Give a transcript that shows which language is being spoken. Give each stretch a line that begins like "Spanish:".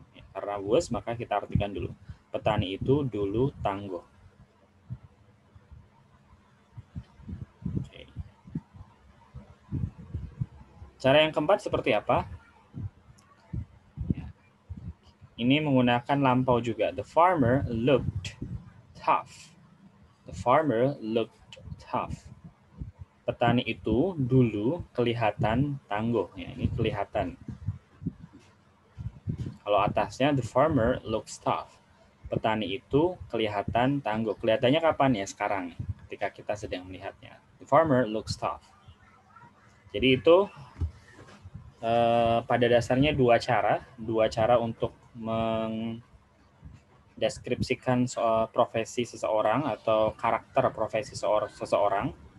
Indonesian: Karena was maka kita artikan dulu. Petani itu dulu tangguh. Cara yang keempat seperti apa? Ini menggunakan lampau juga.
English: The farmer looked tough. The farmer looked tough.
Indonesian: Petani itu dulu kelihatan tangguh. Ya, ini kelihatan. Kalau atasnya
English: the farmer looks tough.
Indonesian: Petani itu kelihatan tangguh. Kelihatannya kapan ya? Sekarang, ketika kita sedang melihatnya.
English: The farmer looks tough.
Indonesian: Jadi itu pada dasarnya dua cara untuk mendeskripsikan soal profesi seseorang atau karakter profesi seseorang.